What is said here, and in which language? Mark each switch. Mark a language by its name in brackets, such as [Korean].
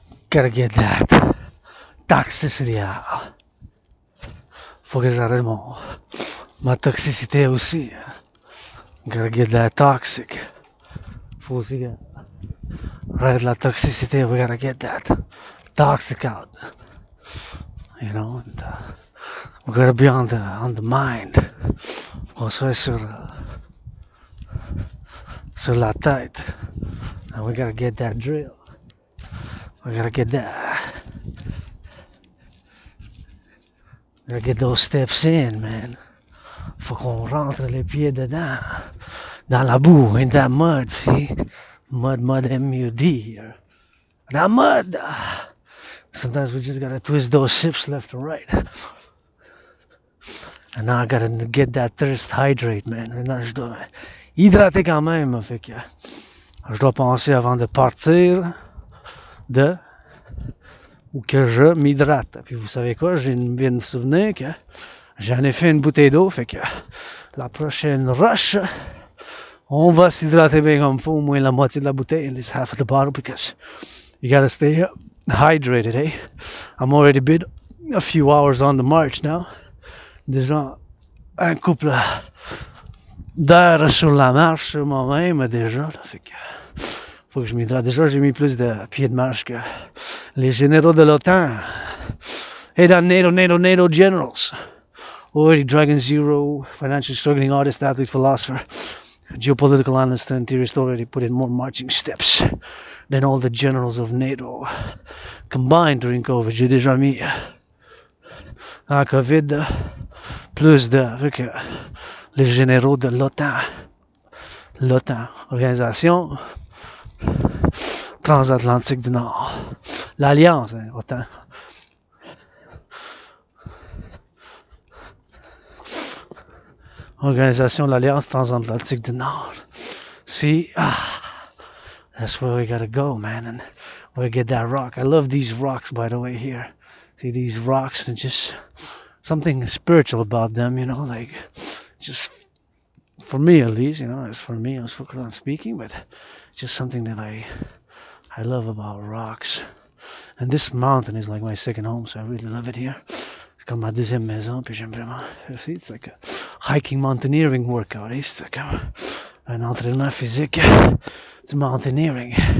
[English] Gotta get that toxicity out. [French] Faut que j'arrête ma toxicité aussi. [English] Gotta get that toxic. [French] Faut aussi arrête la toxicité. [English] We gotta get that toxic out. You know, and, we gotta be on the mind. [French] Faut qu'on soit sur la tête. [English] And we gotta get that drill. We gotta get that. We gotta get those steps in, man. [French] Faut qu'on rentre les pieds dedans. Dans la boue, [English] in that mud, see? Mud, M-U-D. That mud. Sometimes we just gotta twist those hips left and right. And now I gotta get that thirst hydrate, man. [French] Maintenant, je dois hydrater quand même. Fait que je dois penser avant de partir ou que je m'hydrate. Puis vous savez quoi, je viens de me souvenir que j'en ai fait une bouteille d'eau. Fait que la prochaine rush, on va s'hydrater bien comme il faut, au moins la moitié de la bouteille, [English] at least half of the bottle, because you gotta stay hydrated, eh? I'm already been a few hours on the march now. [French] Déjà un couple d'heures sur la marche sur moi-même déjà. Là, fait que faut que je m'hydrate. Déjà, j'ai mis plus de pieds de marche que les généraux de l'OTAN. [English] Hey, that NATO generals. Already Dragon Zero, financially struggling artist, athlete, philosopher, geopolitical analyst, and theorist already put in more marching steps than all the generals of NATO combined during COVID. [French] J'ai déjà mis en COVID plus que les généraux de l'OTAN. L'OTAN, Organisation Transatlantique du Nord. L'Alliance, hein, OTAN. Organisation de l'Alliance Transatlantique du Nord. [English] See, that's where we gotta go, man, and we get that rock. I love these rocks, by the way, here. See these rocks, and just something spiritual about them, you know, like, just, for me at least, you know, as for me, I was focused on speaking, but just something that I love about rocks. And this mountain is like my second home, so I really love it here. [French] C'est comme ma deuxième maison, puis j'aime vraiment. [English] See, it's like a hiking mountaineering workout, eh? [French] C'est comme un entraînement physique du mountaineering.